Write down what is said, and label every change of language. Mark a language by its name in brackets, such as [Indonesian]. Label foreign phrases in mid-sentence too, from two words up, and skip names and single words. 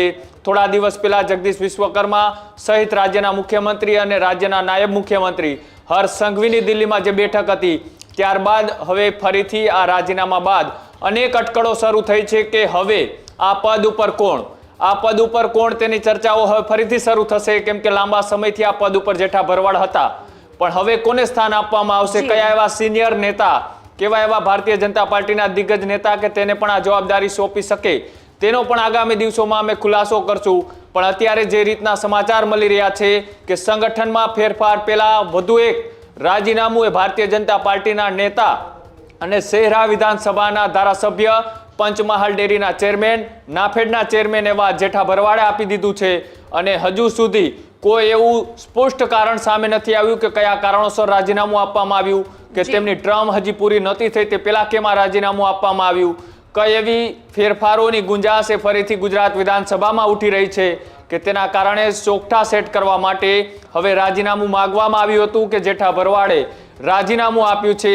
[Gujarati] થોડા દિવસ પહેલા જગદીશ વિશ્વકર્મા સહિત રાજ્યના મુખ્યમંત્રી અને રાજ્યના નાયબ મુખ્યમંત્રી હર્ષ સંઘવીની દિલ્હીમાં જે બેઠક હતી, ત્યારબાદ હવે ફરીથી આ રાજીનામા બાદ અનેક અટકળો શરૂ થઈ છે કે હવે આ પદ ઉપર કોણ, આ પદ ઉપર કોણ તેની ચર્ચાઓ હવે ફરીથી શરૂ થશે। કેમ કે લાંબા સમયથી આ પદ ઉપર જેઠા ભરવાડ હતા, પણ હવે કોને સ્થાન આપવામાં આવશે? કયા એવા સીનિયર નેતા, કેવા એવા ભારતીય જનતા પાર્ટીના દિગ્ગજ નેતા કે તેને પણ આ જવાબદારી સોંપી શકે તેનો પણ આગામી દિવસોમાં અમે ખુલાસો કરશું। પણ અત્યારે જે રીતના સમાચાર મળી રહ્યા છે કે સંગઠનમાં ફેરફાર પહેલા વધુ એક રાજીનામું એ ભારતીય જનતા પાર્ટીના નેતા અને શહેરા વિધાનસભાના ધારાસભ્ય પંચમહાલ ડેરીના ચેરમેન, નાફેડના ચેરમેન એવા જેઠા ભરવાડે આપી દીધું છે અને હજુ સુધી કોઈ એવું સ્પષ્ટ કારણ સામે નથી આવ્યું કે કયા કારણોસર રાજીનામું આપવામાં આવ્યું કે તેમની ટર્મ હજી પૂરી નહોતી થઈ તે પેલા કેમાં રાજીનામું આપવામાં આવ્યું, કઈ એવી ફેરફારોની ગુંજાશ એ ફરીથી ગુજરાત વિધાનસભામાં ઉઠી રહી છે કે તેના કારણે ચોકઠા સેટ કરવા માટે હવે રાજીનામું માંગવામાં આવ્યું હતું કે જેઠા ભરવાડે રાજીનામું આપ્યું છે।